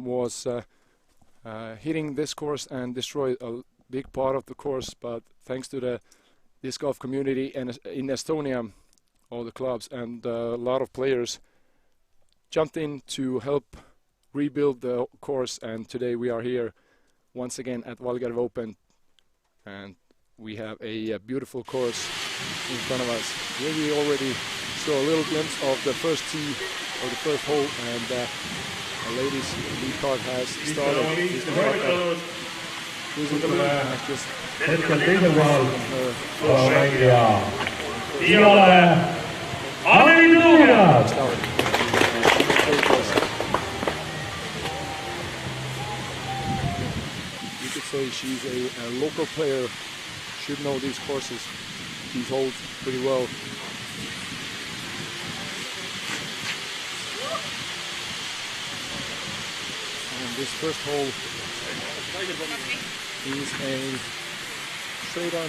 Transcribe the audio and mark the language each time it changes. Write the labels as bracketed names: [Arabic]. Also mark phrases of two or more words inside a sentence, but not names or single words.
[English] was hitting this course and destroyed a big part of the course, but thanks to the disc golf community in Estonia, all the clubs and a lot of players jumped in to help rebuild the course, and today we are here once again at Valgjärve Open, and we have a beautiful course in front of us. Here we already saw a little glimpse of the first tee of the first hole, and the ladies' lead card has started. [Estonian] Hetkel teisel kohal mängija Iole Anneli Tõuges. [English] You could say she's a local player, should know these courses, these holes pretty well. This first hole is a straight on.